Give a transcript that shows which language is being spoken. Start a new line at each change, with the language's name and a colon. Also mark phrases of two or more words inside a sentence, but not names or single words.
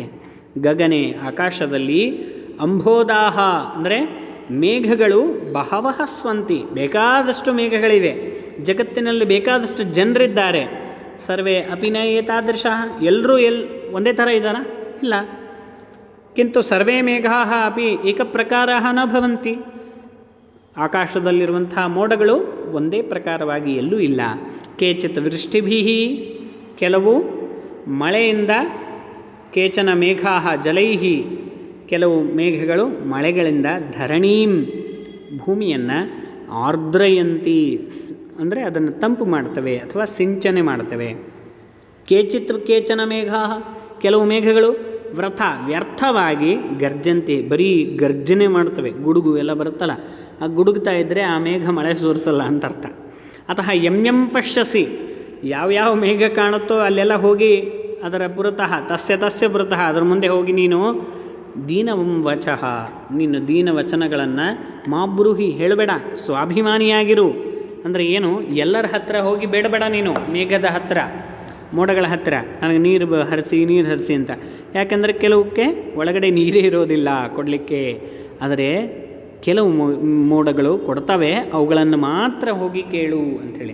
Kannada: ಗಗನೆ, ಆಕಾಶದಲ್ಲಿ, ಅಂಬೋದಾಹ ಅಂದರೆ ಮೇಘಗಳು,
Sanskrit: ಬಹವಃ ಸ್ವಂತಿ,
Kannada: ಬೇಕಾದಷ್ಟು ಮೇಘಗಳಿವೆ, ಜಗತ್ತಿನಲ್ಲಿ ಬೇಕಾದಷ್ಟು ಜನರಿದ್ದಾರೆ.
Sanskrit: ಸರ್ವೇ ಅಪಿನ ಏತಾದೃಶ,
Kannada: ಎಲ್ಲರೂ ಒಂದೇ ಥರ ಇದ್ದಾರಾ? ಇಲ್ಲ.
Sanskrit: ಕಿಂತು ಸರ್ವೇ ಮೇಘಾಃ ಅಪಿ ಏಕಪ್ರಕಾರಃ ನ ಭವಂತಿ,
Kannada: ಆಕಾಶದಲ್ಲಿರುವಂಥ ಮೋಡಗಳು ಒಂದೇ ಪ್ರಕಾರವಾಗಿ ಎಲ್ಲೂ ಇಲ್ಲ.
Sanskrit: ಕೇಚಿತ್ ವೃಷ್ಟಿಭಿ,
Kannada: ಕೆಲವು ಮಳೆಯಿಂದ,
Sanskrit: ಕೇಚನ ಮೇಘಾಃ ಜಲೈಹಿ,
Kannada: ಕೆಲವು ಮೇಘಗಳು ಮಳೆಗಳಿಂದ, ಧರಣೀಂ ಭೂಮಿಯನ್ನು, ಆರ್ದ್ರಯಂತಿ ಅಂದರೆ ಅದನ್ನು ತಂಪು ಮಾಡ್ತವೆ ಅಥವಾ ಸಿಂಚನೆ ಮಾಡ್ತವೆ.
Sanskrit: ಕೇಚನ ಮೇಘಾಃ,
Kannada: ಕೆಲವು ಮೇಘಗಳು ವ್ಯರ್ಥವಾಗಿ ಗರ್ಜಂತಿ, ಬರೀ ಗರ್ಜನೆ ಮಾಡ್ತವೆ, ಗುಡುಗು ಎಲ್ಲ ಬರುತ್ತಲ್ಲ, ಆ ಗುಡುಗ್ತಾ ಇದ್ದರೆ ಆ ಮೇಘ ಮಳೆ ಸುರಿಸಲ್ಲ ಅಂತ ಅರ್ಥ.
Sanskrit: ಅತಃ ಎಂ ಪಶ್ಯಸಿ,
Kannada: ಯಾವ್ಯಾವ ಮೇಘ ಕಾಣುತ್ತೋ ಅಲ್ಲೆಲ್ಲ ಹೋಗಿ ಅದರ ಪುರತಃ
Sanskrit: ತಸ್ಯ ಪುರತಃ
Kannada: ಅದರ ಮುಂದೆ ಹೋಗಿ ನೀನು ದೀನವಚಃ, ನೀನು ದೀನ ವಚನಗಳನ್ನು ಮಾಬ್ರೂಹಿ ಹೇಳಬೇಡ, ಸ್ವಾಭಿಮಾನಿಯಾಗಿರು. ಅಂದರೆ ಏನು? ಎಲ್ಲರ ಹತ್ತಿರ ಹೋಗಿ ಬೇಡಬೇಡ ನೀನು, ಮೇಘದ ಹತ್ತಿರ, ಮೋಡಗಳ ಹತ್ತಿರ ನನಗೆ ನೀರು ಹರಿಸಿ ಅಂತ. ಯಾಕೆಂದರೆ ಕೆಲವಕ್ಕೆ ಒಳಗಡೆ ನೀರೇ ಇರೋದಿಲ್ಲ ಕೊಡಲಿಕ್ಕೆ, ಆದರೆ ಕೆಲವು ಮೋಡಗಳು ಕೊಡ್ತವೆ, ಅವುಗಳನ್ನು ಮಾತ್ರ ಹೋಗಿ ಕೇಳು ಅಂಥೇಳಿ.